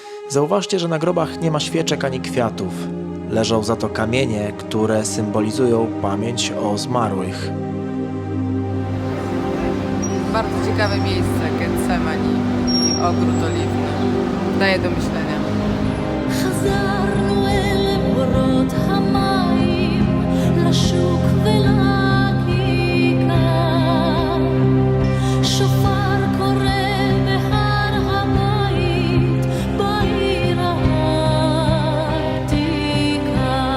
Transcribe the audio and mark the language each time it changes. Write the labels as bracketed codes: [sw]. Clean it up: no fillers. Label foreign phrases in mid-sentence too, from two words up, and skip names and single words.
[pl] Zauważcie, że na grobach nie ma świeczek ani kwiatów. Leżą za to kamienie, które symbolizują pamięć o zmarłych. Bardzo ciekawe miejsce, Getsemani i ogród oliwny. Daje do myślenia. [he] חזרנו אל בורות המים, לשוק ולכיכר. שופר קורא בהר הבית, בעיר העתיקה.